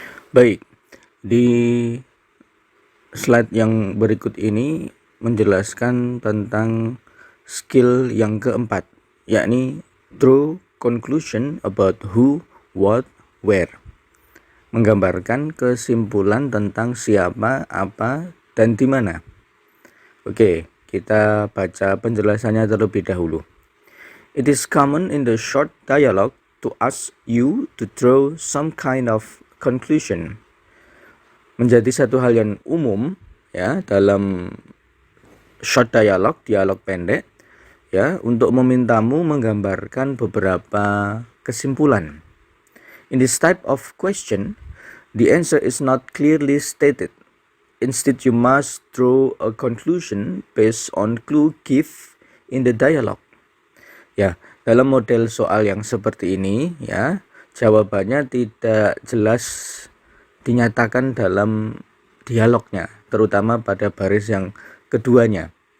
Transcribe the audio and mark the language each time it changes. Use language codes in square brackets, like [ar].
[id] Baik, di slide yang berikut ini menjelaskan tentang skill yang keempat, yakni [en] draw conclusion about who, what, where. [id] Menggambarkan kesimpulan tentang siapa, apa, dan di mana. Oke, kita baca penjelasannya terlebih dahulu. [en] It is common in the short dialogue to ask you to draw some kind of conclusion. [id] Menjadi satu hal yang umum ya dalam short dialogue pendek ya untuk memintamu menggambarkan beberapa kesimpulan. [en] In this type of question, the answer is not clearly stated. Instead, you must draw a conclusion based on clue given in the dialogue. [id] Ya, dalam model soal yang seperti ini ya, jawabannya tidak jelas dinyatakan dalam dialognya, terutama pada baris yang keduanya.